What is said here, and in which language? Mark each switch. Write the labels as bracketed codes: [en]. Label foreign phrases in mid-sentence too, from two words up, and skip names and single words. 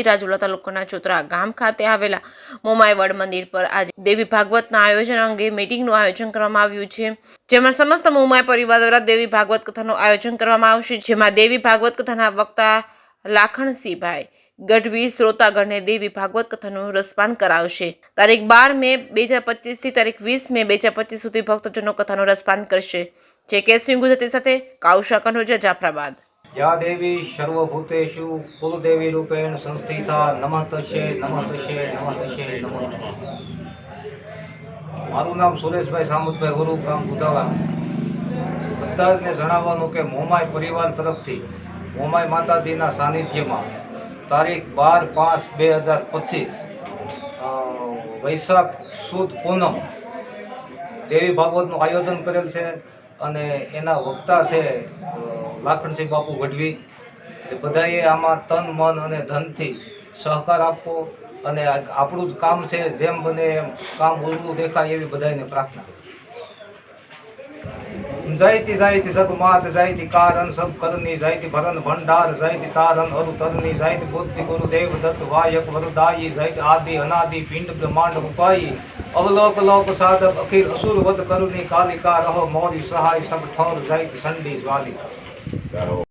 [gu] રાજુલા તાલુકાના ચોતરા ગામ ખાતે આવેલા મોમાય વડ મંદિર પર આજે દેવી ભાગવતના આયોજન અંગે મીટિંગનું આયોજન કરવામાં આવ્યું છે, જેમાં સમસ્ત મોમાય પરિવાર દ્વારા દેવી ભાગવત કથાનું આયોજન કરવામાં આવશે, જેમાં દેવી ભાગવત કથાના વક્તા લાખણસિંહભાઈ ગઢવી શ્રોતાગણને દેવી ભાગવત કથાનું રસપાન કરાવશે। તારીખ 12 મે 2025 થી તારીખ 20 મે 2025 સુધી ભક્તજનો કથાનું રસપાન કરશે। જે કેસરી ગુજરાતી સાથે કાઉશા કનોજા જાફરાબાદ। [sa] या देवी सर्वभूतेषु कुलदेवी रूपेण संस्थिता नमः तस्यै नमः तस्यै नमः तस्यै नमः नमः। [gu] મારું નામ સુરેશભાઈ સામુતભાઈ ગુરુ ગામ બુધાવા। બધા જ ને જણાવવાનું કે મોમાય પરિવાર તરફથી મોમાય માતાજીના સાનિધ્યમાં તારીખ 12/5/2025 વૈશાખ સુદ પૂનમ દેવી ભાગવતનું આયોજન કરેલ છે અને એના વક્તા છે લાખણસિંહ બાપુ ગઢવી। એ બધાએ આમાં તન મન અને ધનથી સહકાર આપવો અને આપણું જ કામ છે જેમ બને એમ કામ ઉજળું દેખાય એવી બધાને પ્રાર્થના। [bra] जयति जयति जगमात जयति कारण सब करनी जयति भरन भंडार जयति तारन अरु तरनी जयति बुद्धि गुरुदेव दत्त वायक वरदायी जयति आदि अनादि पिंड ब्रह्मांड उपायी अवलोक लोक साधक अखिल असुर वध करुणी कालिका रहो मोरी सहाय सब ठौर जयति संडी ज्वालिका।